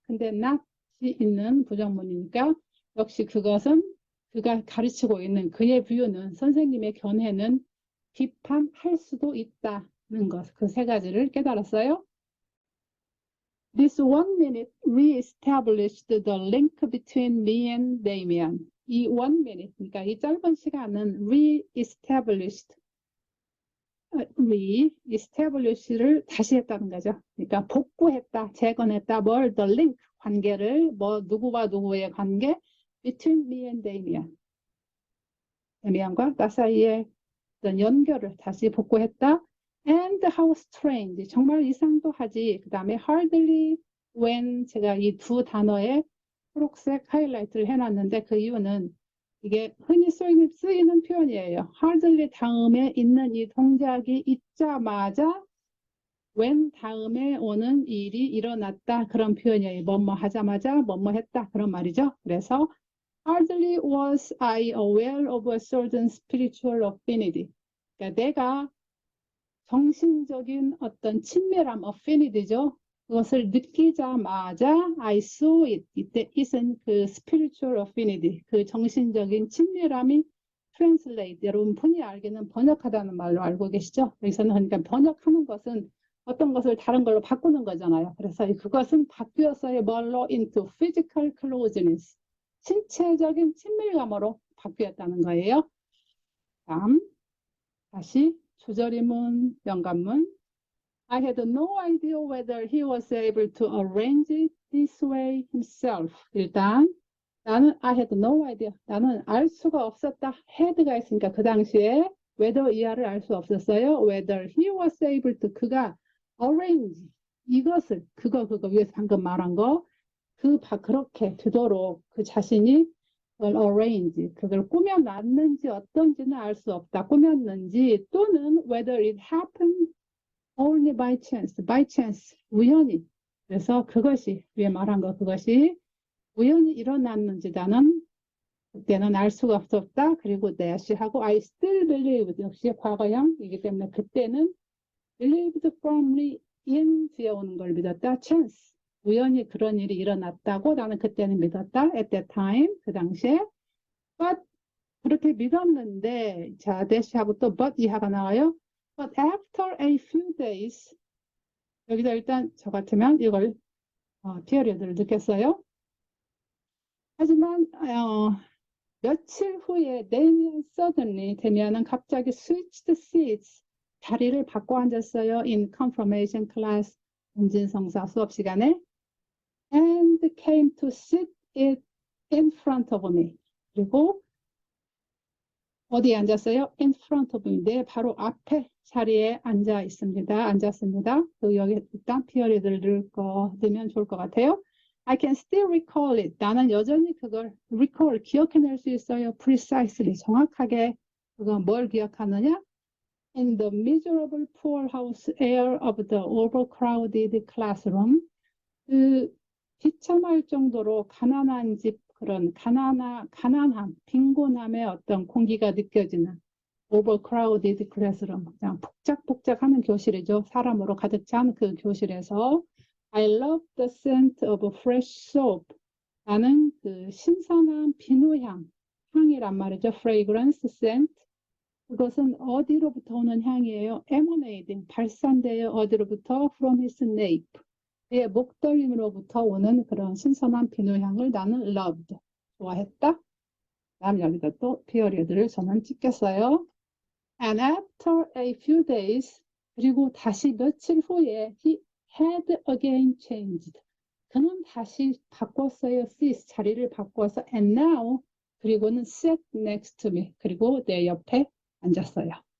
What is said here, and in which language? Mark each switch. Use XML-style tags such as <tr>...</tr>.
<ko>근데 not이 있는 부정문이니까 역시 그것은 그가 가르치고 있는 그의 뷰는, 선생님의 견해는 비판할 수도 있다는 것. 그 세 가지를 깨달았어요.</ko> <en>This 1 minute re-established the link between me and Damien.</en> <ko>이 1 minute, 그러니까 이 짧은 시간은 re-establish를 다시 했다는 거죠. 그러니까 복구했다, 재건했다. 뭘?</ko> <en>The link,</en> <ko>관계를, 뭐 누구와 누구의 관계?</ko> <en>Between me and Damien.</en> <ko>데미안과 나 사이의 어떤 연결을 다시 복구했다.</ko> <en>And how strange.</en> <ko>정말 이상도 하지. 그 다음에 hardly when. 제가 이 두 단어에 초록색 하이라이트를 해놨는데 그 이유는 이게 흔히 쓰이는 표현이에요. hardly 다음에 있는 이 동작이 있자마자 when 다음에 오는 일이 일어났다. 그런 표현이에요. 뭐뭐 하자마자 뭐뭐 했다. 그런 말이죠. 그래서</ko> <en>hardly was I aware of a certain spiritual affinity.</en> <ko>그러니까 내가 정신적인 어떤 친밀함, affinity죠. 그것을 느끼자마자</ko> <en>I saw it.</en> <ko>이때 it은 그</ko> <en>spiritual affinity,</en> <ko>그 정신적인 친밀함이 translate. 여러분 흔히 알기는 번역하다는 말로 알고 계시죠? 여기서는 그러니까 번역하는 것은 어떤 것을 다른 걸로 바꾸는 거잖아요. 그래서 그것은 바뀌었어요. 뭘로?</ko> <en>into physical closeness.</en> <ko>신체적인 친밀감으로 바뀌었다는 거예요. 다음 다시 조절의문, 연관문.</ko> <en>I had no idea whether he was able to arrange it this way himself.</en> <ko>일단 나는</ko> <en>I had no idea.</en> <ko>나는 알 수가 없었다. had가 있으니까 그 당시에 whether 이하를 알 수 없었어요.</ko> <en>whether he was able to. 그가 arrange.</en> <ko>이것을 그거 위에서 방금 말한 거 그렇게 되도록 그 자신이 그걸 arrange, 그걸 꾸며놨는지 어떤지는 알 수 없다. 꾸몄는지 또는</ko> <en>whether it happened only by chance,</en> <ko>우연히. 그래서 그것이 위에 말한 거 그것이 우연히 일어났는지 나는 그때는 알 수가 없었다. 그리고 that하고</ko> <en>I still believe</en> <ko>역시 과거형이기 때문에 그때는</ko> <en>believed firmly in</en> <ko>뒤에 오는 걸 믿었다. chance. 우연히 그런 일이 일어났다고 나는 그때는 믿었다.</ko> <en>At that time,</en> <ko>그 당시에. But 그렇게 믿었는데, 자, 대시하고 또 but 이하가 나와요.</ko> <en>But after a few days,</en> <ko>여기서 일단 저 같으면 이걸 피어리어드를 느꼈어요. 하지만 며칠 후에 데미안은 갑자기</ko> <en>switched seats,</en> <ko>자리를 바꿔 앉았어요.</ko> <en>In confirmation class,</en> <ko>운진성사 수업 시간에.</ko> <en>And came to sit it in front of me.</en> <ko>그리고 어디에 앉았어요?</ko> <en>In front of me.</en> <ko>내 바로 앞에 자리에 앉았습니다. 여기 일단 피어리드를 넣으면 좋을 것 같아요.</ko> <en>I can still recall it.</en> <ko>나는 여전히 그걸 기억해낼 수 있어요.</ko> <en>Precisely,</en> <ko>정확하게. 그건 뭘 기억하느냐?</ko> <en>In the miserable poorhouse air of the overcrowded classroom.</en> <ko>그 비참할 정도로 가난한 집, 그런 가난함, 빈곤함의 어떤 공기가 느껴지는</ko> <en>overcrowded classroom.</en> <ko>그냥 복작복작하는 교실이죠. 사람으로 가득 찬 그 교실에서</ko> <en>I love the scent of fresh soap.</en> <ko>나는 그 신선한 향이란 말이죠.</ko> <en>fragrance, scent.</en> <ko>그것은 어디로부터 오는 향이에요? emanating, 발산되어 어디로부터?</ko> <en>from his nape.</en> <ko>그의 목덜림으로부터 오는 그런 신선한 비누향을 나는</ko> <en>loved,</en> <ko>좋아했다. 다음 여기다 또 피어리드를 저는 찍겠어요.</ko> <en>And after a few days,</en> <ko>그리고 다시 며칠 후에</ko> <en>he had again changed.</en> <ko>그는 다시 바꿨어요.</ko> <en>cease,</en> <ko>자리를 바꿔서</ko> <en>and now,</en> <ko>그리고는</ko> <en>sat next to me.</en> <ko>그리고 내 옆에 앉았어요.</ko>